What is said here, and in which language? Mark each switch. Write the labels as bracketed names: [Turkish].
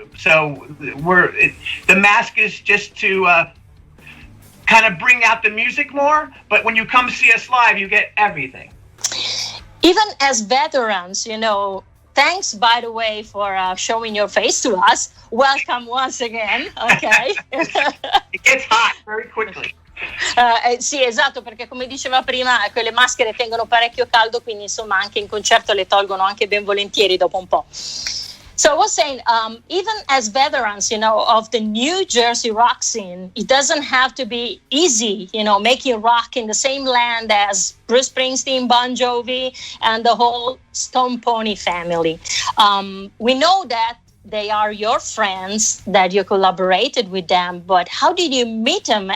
[English] So the mask is just to kind of bring out the music more. But when you come see us live, you get everything. Even as veterans, thanks, by the way, for showing your face to us. Welcome once again. Okay. It gets hot very quickly. [Italian] Sì, esatto, perché come diceva prima, quelle maschere tengono parecchio caldo, quindi insomma anche in concerto le tolgono anche ben volentieri dopo un po'. [English] So I was saying, even as veterans, of the New Jersey rock scene, it doesn't have to be easy, making rock in the same land as Bruce Springsteen, Bon Jovi, and the whole Stone Pony family. We know that they are your friends, that you collaborated with them, but how did you meet them?